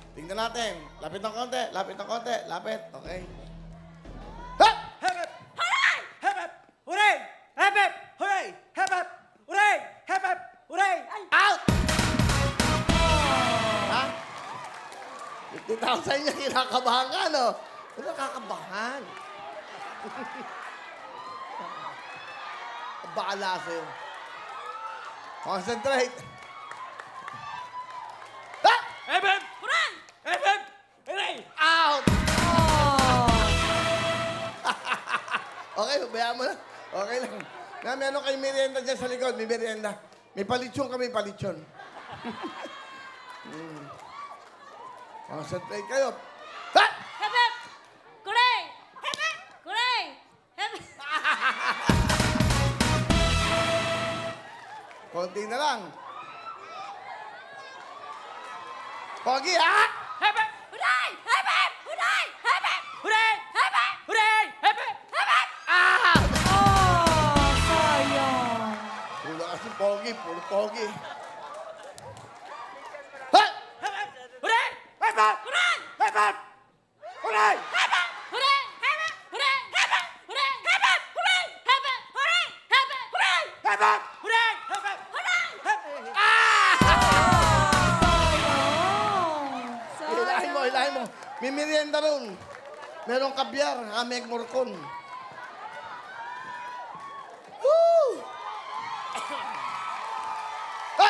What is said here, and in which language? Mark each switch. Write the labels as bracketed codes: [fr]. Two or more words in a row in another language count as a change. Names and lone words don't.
[tl] Tingnan natin. Lapit ng konti, lapit ng konti, lapit. Okay. Ha! [en] Hep, hep! Hooray! Hep, hep! Hooray! Hep, hep! Hooray! Hep, hep! Hooray! Hep, hep! Hooray! Ay! [tl] Out! Ha? 50,000 niya, kinakabahan ka, no? Ano nakakabahan? Baala sa'yo. [en] Concentrate. Ha! Hep, hep! Hooray! Hep, hep! Hooray! [tl] Out! Okay, bayaan mo na. Okay lang. Na, may ano kayo merienda dyan sa likod. May merienda. May palitsyon kami, palitsyon. Concentrate kayo. Ha! [en] Hep, hep! Hooray! Hep, hep! Hooray! Hep, [tl] Konti na lang. Pogi, ha? [en] Hep, hep! Hooray! Hep, hep! Hooray! Hep, hep! Hooray! Hep, hep! Hooray! Hep, hep! Hep, hep! Ah! [tl] Oh, sayang. Puro kasi pogi, puro pogi. Ha! [en] Hep, hep! Hooray! Hep, hep! Hooray! Hep, hep! Hooray! Hep, hep! Hooray! Hep, hep! Hooray! Hep, hep! Hooray! Hep, hep! Hooray! Hep, hep! Hooray! Hep, hep! Hooray! Hep, hep! Hooray! Hep, hep! Hooray! [tl] Ilahin mo, ilahin mo. May merienda ron. Merong kabyar, ameg morcon. Woo! Ay!